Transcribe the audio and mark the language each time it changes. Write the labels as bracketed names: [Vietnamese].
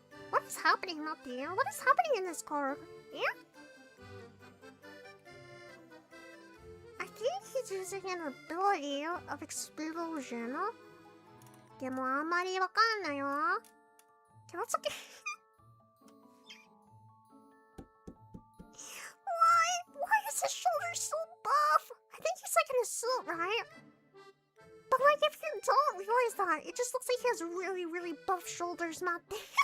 [English] What is happening out there? What is happening in this car? Yeah? I think he's using an ability of explosion. [Japanese] でもあんまりわかんないよ。 [English] Okay, let's look at... Why is his shoulder so buff? I think he's like in a suit, right? But like if you don't realize that, it just looks like he has really, really buff shoulders, not there.